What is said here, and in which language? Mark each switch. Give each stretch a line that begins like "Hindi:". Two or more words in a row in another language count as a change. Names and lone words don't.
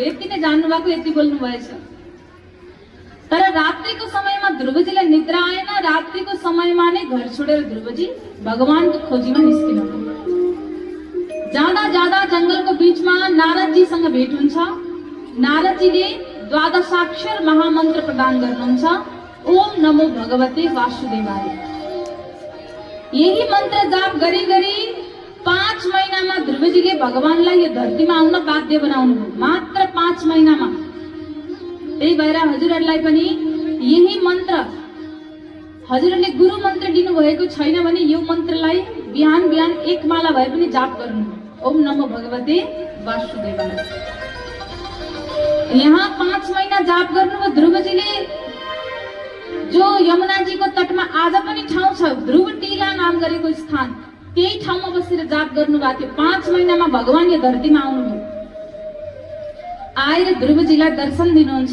Nepali: यति नै जान्नु भएको, यति बोल्नु भएछ। तर रात्रिको समयमा ध्रुवजीलाई निद्रा आएन। रात्रिको समयमा नै घर छोडेर ध्रुवजी भगवानको खोजीमा निस्किनु। जाँदा जाँदा जंगलको बीचमा नारदजीसँग भेट हुन्छ। नारदजीले 12 महामन्त्र प्रदान गर्नुहुन्छ,
Sanskrit: ओम नमो भगवते वासुदेवाय।
Nepali: यही मन्त्र जाप गरी 5 महिना ध्रुवजीले भगवानलाई यो धरतीमा आउन बाध्य बनाउनुभयो मात्र 5 महिनामा। त्यही भएर हजुरहरूलाई पनि यही मन्त्र, हजुरहरूले गुरु मन्त्र दिनु भएको छैन भने यो मन्त्रलाई बिहान बिहान 1 माला भए पनि जाप गर्नु।
Sanskrit: ओम नमो भगवते वासुदेवाय।
Nepali: यहाँ 5 महिना जाप गर्नुभयो ध्रुवजीले। जो यमुनाजीको तटमा आज पनि ठाउँ छ, ध्रुव टीला नाम गरेको स्थान, त्यही ठाउँमा बसेर जाप गर्नु भएको थियो। 5 महिनामा भगवान यो धरतीमा आउनुभयो। आएर ध्रुवजीलाई दर्शन दिनुहुन्छ।